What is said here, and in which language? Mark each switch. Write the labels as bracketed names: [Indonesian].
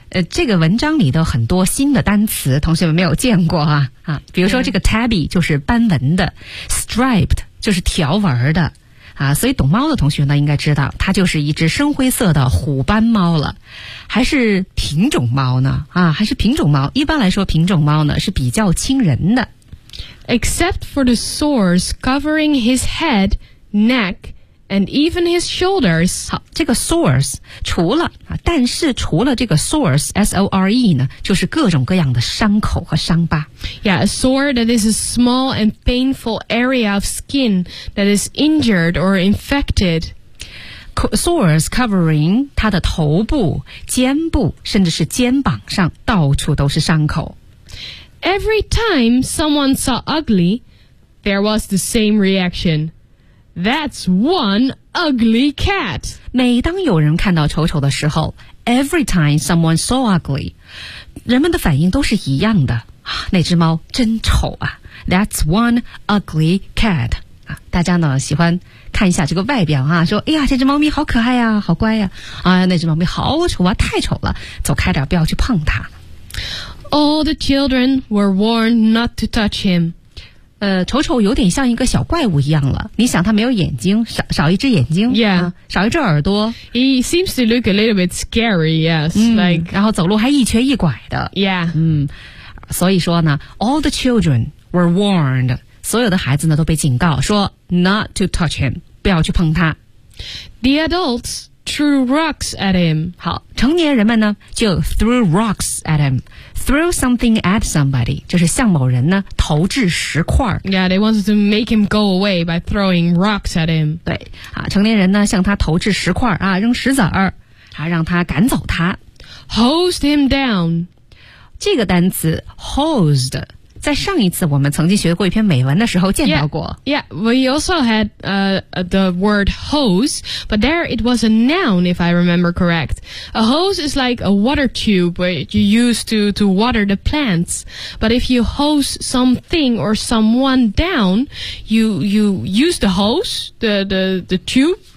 [Chinese] 这个文章里的很多新的单词同学们没有见过啊比如说这个 tabby 就是斑纹的 ,striped 就是条纹的啊所以懂猫的同学呢应该知道它就是一只深灰色的虎斑猫了。还是品种猫呢还是品种猫一般来说品种猫呢是比较亲人的。 [English] Except for the sores covering his head, neck,And even his shoulders. [Chinese] 好，这个 sores 除了但是除了这个 sores S-O-R-E 呢，就是各种各样的伤口和伤疤。 [English] Yeah, a sore that is a small and painful area of skin that is injured or infected. Sores covering [Chinese] 它的头部、肩部，甚至是肩膀上，到处都是伤口。 [English] Every time someone saw ugly, there was the same reaction. That's one ugly cat. [Chinese] 每当有人看到丑丑的时候 [English] every time someone saw ugly, [Chinese] 人们的反应都是一样的。那只猫真丑啊。 [English] That's one ugly cat. [Chinese] 大家呢喜欢看一下这个外表啊说哎呀这只猫咪好可爱啊好乖啊。哎呀那只猫咪好丑啊太丑了走开点不要去碰它。 [English] All the children were warned not to touch him. [Chinese] 丑丑有点像一个小怪物一样了你想他没有眼睛 少一只眼睛 [English] yeah. [Chinese] 少一只耳朵 [English] He seems to look a little bit scary yes,、 [Chinese] 然后走路还一瘸一拐的 [English] yeah. [Chinese] 所以说呢 [English] All the children were warned [Chinese] 所有的孩子呢都被警告说 [English] Not to touch him [Chinese] 不要去碰他 [English] The adults threw rocks at him. [Chinese] 好，成年人们呢就 [English] threw rocks at him. Throw something at somebody [Chinese] 就是向某人呢投掷石块。 [English] Yeah, they wanted to make him go away by throwing rocks at him. [Chinese] 对，啊，成年人呢向他投掷石块啊，扔石子儿，啊，让他赶走他。 [English] Hosed him down. [Chinese] 这个单词 hosed. 在上一次我们曾经学过一篇美文的时候见到过。 [English] Yeah, we also had the word hose, but there it was a noun, if I remember correct. A hose is like a water tube which you use to water the plants. But if you hose something or someone down, you use the hose, the tube.